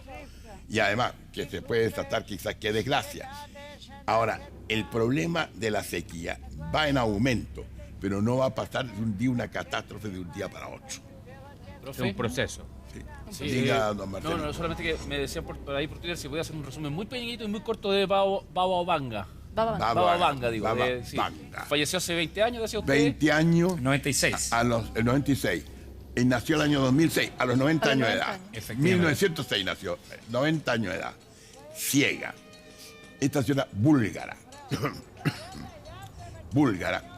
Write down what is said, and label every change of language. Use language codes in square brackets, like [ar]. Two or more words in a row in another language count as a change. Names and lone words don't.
[es] Y además, que se puede desatar quizás qué desgracia. Ahora, el problema de la sequía va en aumento, pero no va a pasar de un día una catástrofe de un día para otro. Es Profe. un proceso. Sí. Sí, Diga, don Marcelo. no, solamente que me decían por ahí por Twitter si podía hacer un resumen muy pequeñito y muy corto de Baba Vanga. Baba Vanga. Baba Baba Vanga, digo. Baba Sí. Vanga. Falleció hace 20 años, decía usted. 20 años 96. el 96. Él nació el año 2006, a los 90 A los años de 90 edad. años. Efectivamente. 1906 nació, 90 años de edad. Ciega. Esta señora búlgara. Búlgara.